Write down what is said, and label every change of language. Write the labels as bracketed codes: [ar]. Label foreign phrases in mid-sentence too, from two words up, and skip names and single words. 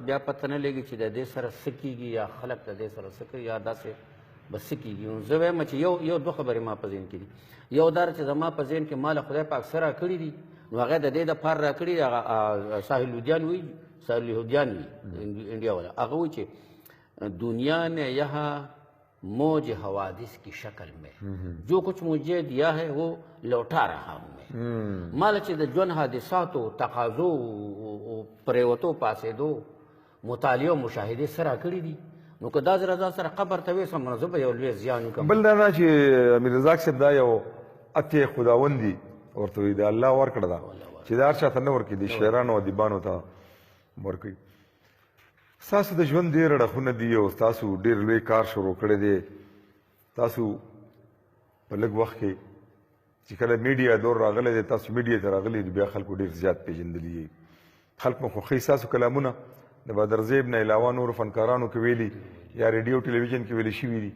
[ps] بیا پته نه لګي چې د دې سره څه کېږي یا خلک د دې سره څه کوي یا داسې به څه کېږي نو زه وایم چې یو دوه خبرې ما په ذهن کې دي یو دا چې زما په ذهن کې ما له خدای پاک څه راکړي دي نو هغه د دې دپاره راکړي دي هغه ساحل لودیان وایي ساحل لودیان وایي انډیا والا هغه وایي چې [ur] دنیا نے یہاں موج حوادث کی شکل میں جو کچھ مجھے دیا ہے وہ لوٹا رہا ہوں میں [ps] مال چې د ژوند حادثاتو تقاضو پریوتو پاسېدو مطالعه او مشاهدې څه راکړي دي نو که دا زه رضا سره قبر ته ویسم نو زه به یو لوی زیان وکړم بل دا نه چې امیر رزاق صاحب دا یو اتې خداوند دي ورته وایي د الله ورکړه ده چې دا هر چا ته نه ورکوي د شاعرانو او ادیبانو ته ورکوي ستاسو د ژوند ډېر اړخونه دي او ستاسو ډېر لوی کار شروع کړی دی تاسو په لږ وخت کې چې کله میډیا دور راغلی دی تاسو میډیا ته راغلي دي بیا خلکو ډېر زیات پیژندلي خلک مو خوښوي ستاسو کلامونه د بدرزیب نه علاوه نورو فنکارانو کې ویلي یا ریډیو ټلویزیون کې ویلي شوي دي